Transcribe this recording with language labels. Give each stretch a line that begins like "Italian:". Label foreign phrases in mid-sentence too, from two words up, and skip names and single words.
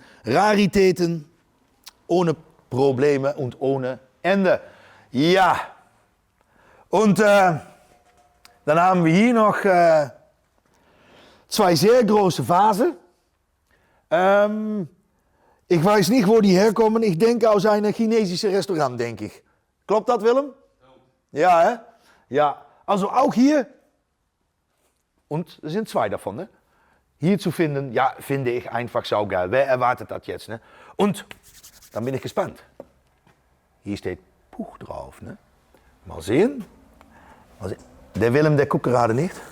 German: Raritäten, ohne Probleme und ohne Ende. Ja. Und dann haben wir hier noch zwei sehr große Vasen. Ich weiß nicht, wo die herkommen. Ich denke aus einem chinesischen Restaurant, denke ich.
Dutch: Klopt dat, Willem? Ja, hè? Ja.
German: Also auch hier, und er sind zwei davon, ne? Hier zu finden, ja, finde ich einfach saugeil. Wer erwartet das jetzt, ne? Und dann bin ich gespannt. Hier steht Puch drauf, ne? Mal sehen. Der Willem, der guckt gerade nicht.